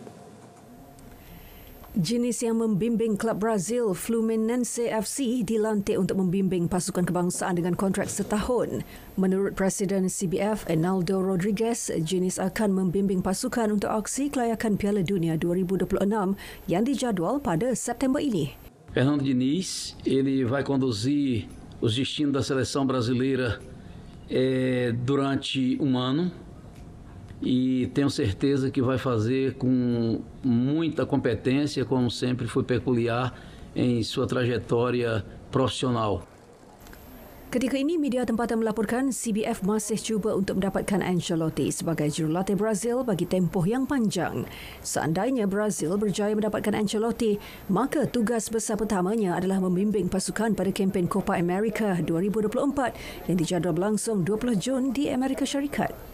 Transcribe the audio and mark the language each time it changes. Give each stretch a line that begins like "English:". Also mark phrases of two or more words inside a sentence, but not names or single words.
Malay: Diniz yang membimbing klub Brazil Fluminense FC dilantik untuk membimbing pasukan kebangsaan dengan kontrak setahun. Menurut Presiden CBF Enaldo Rodriguez, Diniz akan membimbing pasukan untuk aksi kelayakan Piala Dunia 2026 yang dijadual pada September ini.
Portuguese: Fernando Diniz, ele vai conduzir os destinos da seleção brasileira durante ano. E tenho certeza que vai fazer com muita competência, como sempre foi peculiar em sua trajetória profissional.
Malay: Ketika ini, media tempatan melaporkan CBF masih cuba untuk mendapatkan Ancelotti sebagai jurulatih Brazil bagi tempoh yang panjang. Seandainya Brazil berjaya mendapatkan Ancelotti, maka tugas besar pertamanya adalah membimbing pasukan pada kempen Copa America 2024 yang dijadual berlangsung 20 Jun di Amerika Syarikat.